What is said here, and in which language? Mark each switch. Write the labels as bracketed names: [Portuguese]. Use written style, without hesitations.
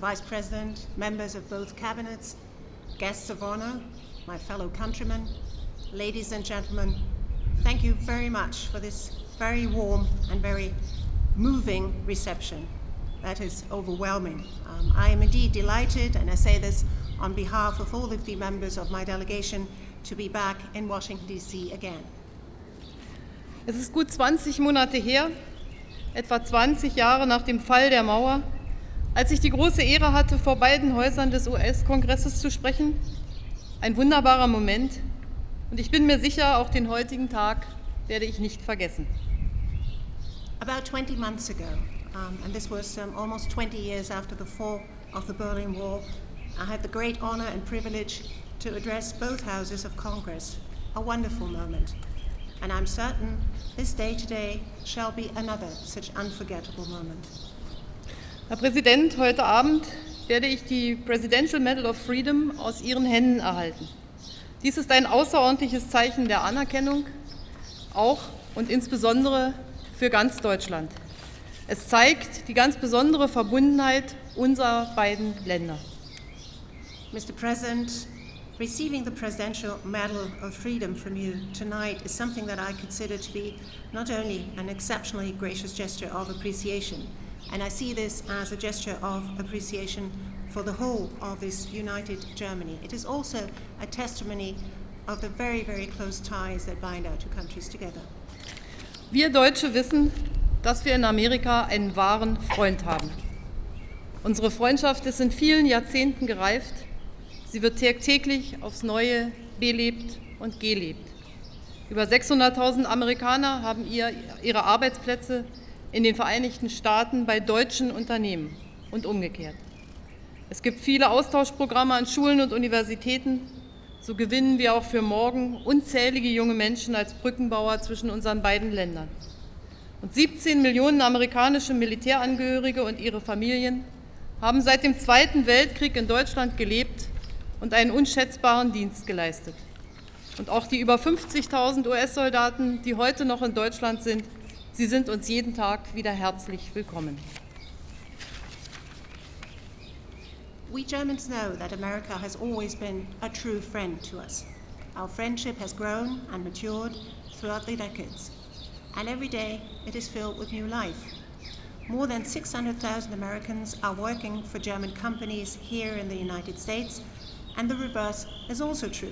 [English] Vice President, members of both cabinets, guests of honor, my fellow countrymen, ladies and gentlemen, thank you very much for this very warm and very moving reception. That is overwhelming. I am indeed delighted, and I say this on behalf of all of the members of my delegation, to be back in Washington, D.C. again. [German] Es ist gut 20 Monate her, etwa 20 Jahre nach dem Fall der Mauer, als ich die große Ehre hatte, vor beiden Häusern des US-Kongresses zu sprechen. Ein wunderbarer Moment, und ich bin mir sicher, auch den heutigen Tag werde ich nicht vergessen. [English] About 20 months ago, and this was almost 20 years after the fall of the Berlin Wall, I had the great honor and privilege to address both houses of Congress, a wonderful moment. And I'm certain this day today shall be another such unforgettable moment. [German] Herr Präsident, heute Abend werde ich die Presidential Medal of Freedom aus Ihren Händen erhalten. Dies ist ein außerordentliches Zeichen der Anerkennung, auch und insbesondere für ganz Deutschland. Es zeigt die ganz besondere Verbundenheit unserer beiden Länder. [English] Mr. President, receiving the Presidential Medal of Freedom from you tonight is something that I consider to be not only an exceptionally gracious gesture of appreciation, and I see this as a gesture of appreciation for the whole of this united Germany. It is also a testimony of the very, very close ties that bind our two countries together. [German] Wir Deutsche wissen, dass wir in Amerika einen wahren Freund haben. Unsere Freundschaft ist in vielen Jahrzehnten gereift. Sie wird täglich aufs Neue belebt und gelebt. Über 600.000 Amerikaner haben ihre Arbeitsplätze in den Vereinigten Staaten bei deutschen Unternehmen und umgekehrt. Es gibt viele Austauschprogramme an Schulen und Universitäten. So gewinnen wir auch für morgen unzählige junge Menschen als Brückenbauer zwischen unseren beiden Ländern. Und 17 Millionen amerikanische Militärangehörige und ihre Familien haben seit dem Zweiten Weltkrieg in Deutschland gelebt und einen unschätzbaren Dienst geleistet. Und auch die über 50.000 US-Soldaten, die heute noch in Deutschland sind, sie sind uns jeden Tag wieder herzlich willkommen. [English] We Germans know that America has always been a true friend to us. Our friendship has grown and matured throughout the decades, and every day it is filled with new life. More than 600,000 Americans are working for German companies here in the United States, and the reverse is also true.